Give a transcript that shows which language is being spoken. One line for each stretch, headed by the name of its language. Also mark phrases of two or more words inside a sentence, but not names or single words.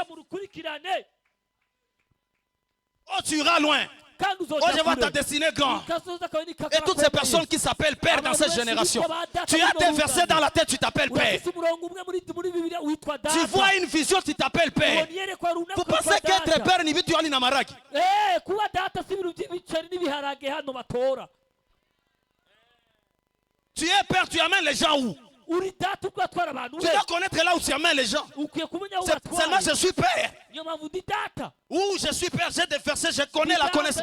French: Oh, tu iras loin. Oh, je vois ta destinée grande. Et toutes ces personnes qui s'appellent père dans cette génération, tu as des versets dans la tête, tu t'appelles père. Tu vois une vision, tu t'appelles père. Vous pensez qu'être père,
Swahili: ni vitu na maraki?
French: Tu es père, tu amènes les gens où? Tu dois connaître là où tu amènes les gens. Seulement je suis père. Où je suis père, j'ai des versets, je connais la connaissance.